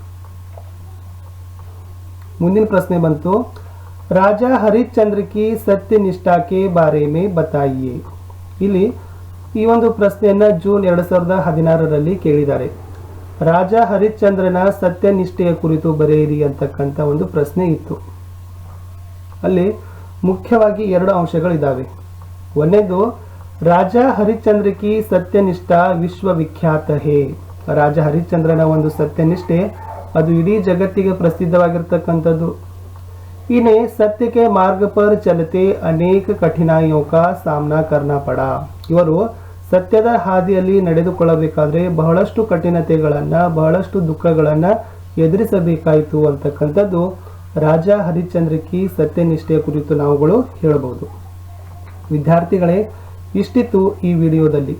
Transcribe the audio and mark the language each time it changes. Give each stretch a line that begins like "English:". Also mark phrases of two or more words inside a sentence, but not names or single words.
Kannada: ಮುಂದಿನ ಪ್ರಶ್ನೆ ಬಂತು,
Hindi: ರಾಜಾ ಹರಿಶ್ಚಂದ್ರ की सत्य निष्ठा के बारे में बताइए.
Kannada: ಇಲ್ಲಿ ಈ ಒಂದು ಪ್ರಶ್ನೆಯನ್ನ ಜೂನ್ 2016ರಲ್ಲಿ ಕೇಳಿದ್ದಾರೆ. ರಾಜಾ ಹರಿಶ್ಚಂದ್ರನ ಸತ್ಯನಿಷ್ಠೆಯ ಕುರಿತು ಬರೆಯಿರಿ ಅಂತಕ್ಕಂಥ ಒಂದು ಪ್ರಶ್ನೆ ಇತ್ತು. ಅಲ್ಲಿ ಮುಖ್ಯವಾಗಿ 2 ಅಂಶಗಳಿದ್ದಾವೆ.
Hindi: ಒಂದನೇದು राजा हरिश्चंद्र की सत्यनिष्ठा विश्वविख्यात है.
Kannada: ರಾಜ ಹರಿಶ್ಚಂದ್ರನ ಒಂದು ಸತ್ಯನಿಷ್ಠೆ ಅದು ಇಡೀ ಜಗತ್ತಿಗೆ ಪ್ರಸಿದ್ಧವಾಗಿರ್ತಕ್ಕಂಥದ್ದು.
Hindi: इन्हें सत्य के मार्ग पर चलते अनेक कठिनाइयों का सामना करना पड़ा.
Kannada: ಇವರು ಸತ್ಯದ ಹಾದಿಯಲ್ಲಿ ನಡೆದುಕೊಳ್ಳಬೇಕಾದ್ರೆ ಬಹಳಷ್ಟು ಕಠಿಣತೆಗಳನ್ನ, ಬಹಳಷ್ಟು ದುಃಖಗಳನ್ನ ಎದುರಿಸಬೇಕಾಯಿತು ಅಂತಕ್ಕಂಥದ್ದು ರಾಜ ಹರಿಶ್ಚಂದ್ರ ಕಿ ಸತ್ಯನಿಷ್ಠೆಯ ಕುರಿತು ನಾವುಗಳು ಹೇಳಬಹುದು. ವಿದ್ಯಾರ್ಥಿಗಳೇ, ಇಷ್ಟಿತ್ತು ಈ ವಿಡಿಯೋದಲ್ಲಿ.